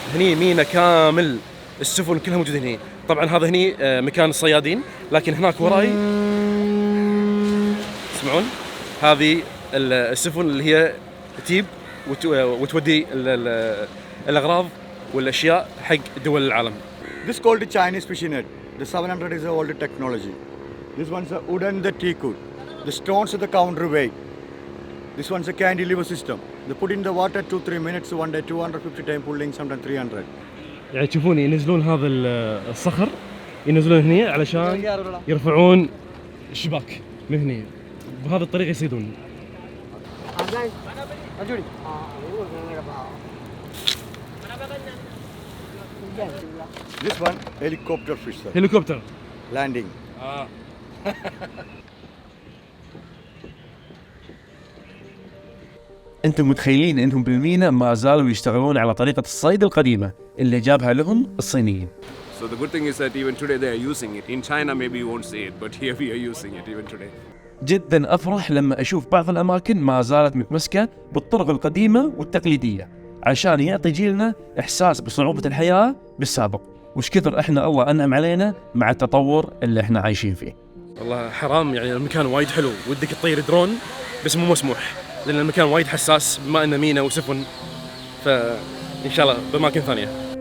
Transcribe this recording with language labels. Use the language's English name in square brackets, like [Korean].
[Arabic] هني مينا كامل، السفن كلها موجودة هني. طبعا هذا هني مكان الصيادين، لكن هناك وراي تسمعون هذه السفن اللي هي تجيب وتودي الأغراض والأشياء حق دول العالم. [English] This called the Chinese fishing net. The 700 is the old technology. This one's the wooden, the teakwood. The stones are the counterweight. This one's a cantilever system. They put in the water 2-3 minutes one day, 250 time pulling, sometimes 300. [Arabic] يعني تشوفون ينزلون هذا الصخر، ينزلون هني علشان يرفعون الشباك من هني، بهذه الطريقة يصيدون. [English] This one, helicopter fish, sir. [Arabic] هليكوبتر. [English] Landing. [Arabic] انتم متخيلين انهم بالمينا ما زالوا يشتغلون على طريقة الصيد القديمة اللي جابها لهم الصينيين. [English] So So the good thing is that even today they are using it. In China maybe you won't see it, but here we are using it even today. [Arabic] جدا أفرح لما أشوف بعض الأماكن ما زالت متمسكة بالطرق القديمة والتقليدية عشان يعطي جيلنا إحساس بصعوبة الحياة بالسابق، وش كثر إحنا الله أنعم علينا مع التطور اللي إحنا عايشين فيه. والله حرام يعني المكان وايد حلو ودك تطير درون بس مو مسموح لأن المكان وايد حساس بما أنه مينا وسفن، فإن شاء الله بأماكن ثانية.